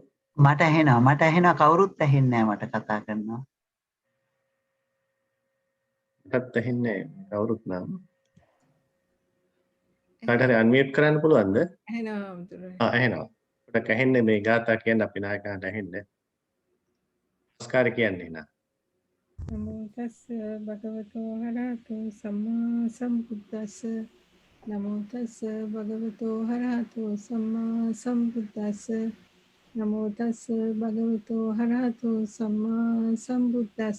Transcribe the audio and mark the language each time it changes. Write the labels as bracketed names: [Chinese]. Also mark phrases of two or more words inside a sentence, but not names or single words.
[Sinhala] මට ඇහෙනවා කවුරුත් ඇහෙන්නේ නැහැ මට කතා කරනවා. මටත් ඇහෙන්නේ කවුරුත් නම්. කාට හරි අන්මියුට් කරන්න පුළුවන්ද? ඇහෙනවා හාමුදුරුවෝ. ඇහෙනවා. පොඩක් ඇහෙන්නේ මේ ගාථා කියන්න අපි නායකයන්ට ඇහෙන්නේ. නමස්කාර කියන්නේ නා. [Pali] නමෝ තස්ස භගවතෝ අරහතෝ සම්මා සම්බුද්දස්ස නමෝ තස්ස භගවතෝ අරහතෝ සම්මා සම්බුද්දස්ස නමෝ තස්ස භගවතෝ අරහතෝ සම්මා සම්බුද්දස්ස